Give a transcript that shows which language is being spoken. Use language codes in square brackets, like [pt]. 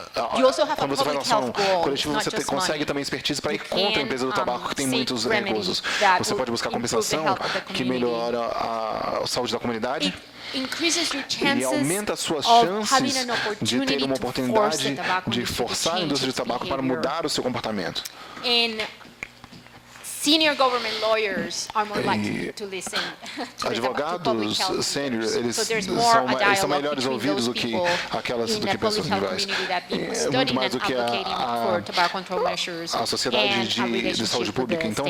[pt] Quando você faz uma ação coletiva, você consegue também expertise para ir contra a empresa do tabaco que tem muitos recursos. Você pode buscar compensação que melhora a saúde da comunidade e aumenta as suas chances de ter uma oportunidade de forçar a indústria de tabaco para mudar o seu comportamento. [en] Senior government lawyers are more likely to listen to [pt] advogados sênior, eles são melhores ouvidos do que pessoas individuais. Muito mais do que a sociedade de saúde pública.